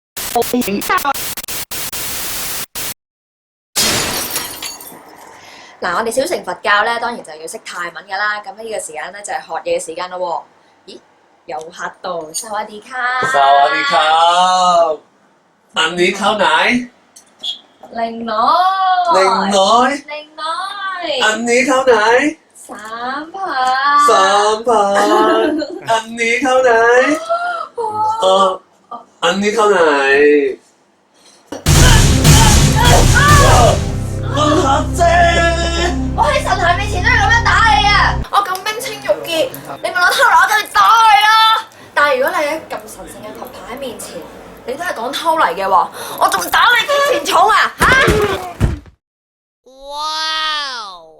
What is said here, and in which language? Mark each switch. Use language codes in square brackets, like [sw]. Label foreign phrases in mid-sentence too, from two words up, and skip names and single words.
[yue] 嗱，我哋小乘佛教咧，當然就要識泰文噶啦。咁呢個時間咧就係學嘢嘅時間咯喎。咦，有客到， [th] สวัสดีค่ะ. สวัสดีค่ะ, อันนี้เท่าไหร่ 零耐。零耐零耐。 อันนี้เท่าไหร่ [yue] 3,000。 [th] 3,000อันนี้เท่าไหร่อันนี้เท่าไหร่มึง合啫。 [yue] 我喺神壇面前都係咁樣打你啊！我咁冰清玉潔，你問我偷嚟，我梗係打你啦！但係如果你喺咁神聖嘅佛牌面前，你都係講偷嚟嘅話，我仲打你幾錢重啊？嚇！哇！